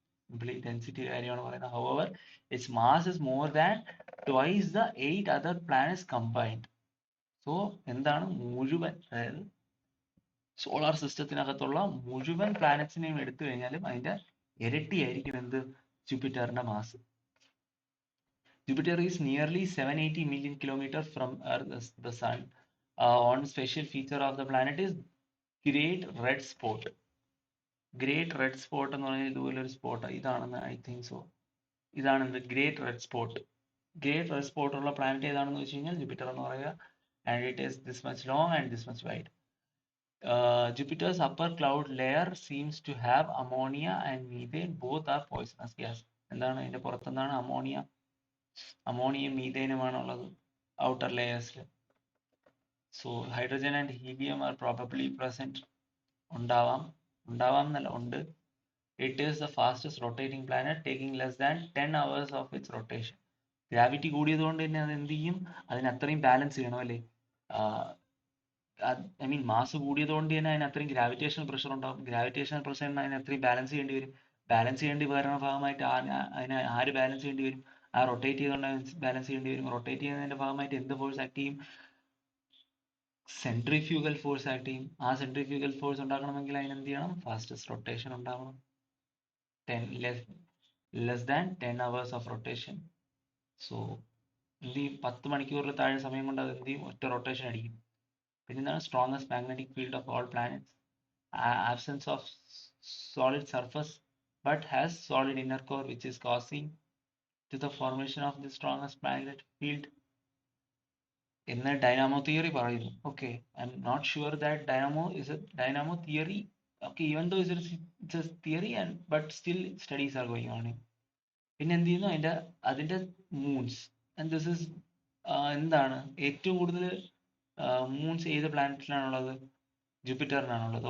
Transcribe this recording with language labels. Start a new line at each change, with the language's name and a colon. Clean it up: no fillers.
Malayalam: Simply density കാര്യമാണ് പറയുന്നത്.
English: However its mass is more than twice the 8 other planets combined. So എന്താണ്?
Malayalam: മുഴുവൻ, അതായത് സോളാർ സിസ്റ്റത്തിനകത്തുള്ള മുഴുവൻ പ്ലാനറ്റ്സിനെയും എടുത്തു കഴിഞ്ഞാലും അതിന്റെ ഇരട്ടിയായിരിക്കും എന്ത്? ജൂപ്പിറ്ററിന്റെ mass.
English: Jupiter is nearly 780 million kilometers from Earth, the Sun. One special feature of the planet is Great Red Spot.
Malayalam: Great Red Spot എന്ന് പറഞ്ഞാൽ ഇതുപോലൊരു സ്പോട്ട് ഇതാണെന്ന്
English: I think so.
Malayalam: ഇതാണ് എന്ത്? Great red spot. Great red spot ഉള്ള planet ഏതാണെന്ന് വെച്ച് കഴിഞ്ഞാൽ ജൂപ്പിറ്റർ എന്ന് പറയുക.
English: And it is this much long and this much wide. Jupiter's upper cloud layer seems to have ammonia and methane. Both are poisonous gas.
Malayalam: എന്താണ് അതിന്റെ പുറത്തെന്താണ്? അമോണിയയും മീഥേനുമാണ് ഉള്ളത് outer ലെയേഴ്സിൽ.
English: So hydrogen and helium are probably present.
Malayalam: ഉണ്ടാവാം എന്നല്ല, ഉണ്ട്.
English: It is the fastest rotating planet, taking less than 10 hours of its rotation.
Malayalam: Gravity കൂടിയതുകൊണ്ട് തന്നെ അത് എന്ത് ചെയ്യും? അതിന് അത്രയും ബാലൻസ് ചെയ്യണം അല്ലേ? ഐ മീൻ മാസ് കൂടിയതുകൊണ്ട് തന്നെ അതിന് അത്രയും ഗ്രാവിറ്റേഷണൽ പ്രഷർ ഉണ്ടാവും. ഗ്രാവിറ്റേഷണൽ പ്രഷറിന് അതിന് അത്രയും ബാലൻസ് ചെയ്യേണ്ടി വരും. ബാലൻസ് ചെയ്യേണ്ടി വരുന്ന ഭാഗമായിട്ട് അതിനെ ആര് ബാലൻസ് ചെയ്യേണ്ടി വരും? ആ റൊട്ടേറ്റ് ചെയ്തുകൊണ്ട് ബാലൻസ് ചെയ്യേണ്ടി വരും. റൊട്ടേറ്റ് ചെയ്യുന്നതിന്റെ ഭാഗമായിട്ട് എന്ത് ഫോഴ്സ് ആക്ട് ചെയ്യും? സെൻട്രിഫ്യൂഗൽ ഫോഴ്സ് ആക്ട് ചെയ്യും. ആ സെൻട്രിഫ്യൂഗൽ ഫോഴ്സ് ഉണ്ടാക്കണമെങ്കിൽ അതിന് എന്ത് ചെയ്യണം? ഫാസ്റ്റസ്റ്റ് റൊട്ടേഷൻ ഉണ്ടാവണം.
English: Less than 10 hours of rotation. So
Malayalam: എന്ത് ചെയ്യും? 10 മണിക്കൂറിൽ താഴെ സമയം കൊണ്ട് അത് എന്ത് ചെയ്യും? ഒറ്റ റൊട്ടേഷൻ അടിക്കും. പിന്നെ എന്താണ്?
English: Strongest magnetic field of all planets. Absence of solid surface but has solid inner core, which is causing to the formation of the strongest magnetic field
Malayalam: എന്ന് ഡൈനാമോ തിയറി പറയുന്നു.
English: Okay, I'm not sure that dynamo theory, okay, even though it's a theory and but still studies are going on.
Malayalam: പിന്നെ എന്ത് ചെയ്യുന്നു? അതിന്റെ moons,
English: and this is
Malayalam: എന്താണ് ഏറ്റവും കൂടുതൽ moons ഏത് പ്ലാനറ്റിലാണുള്ളത്? ജൂപ്പിറ്ററിനാണുള്ളത്.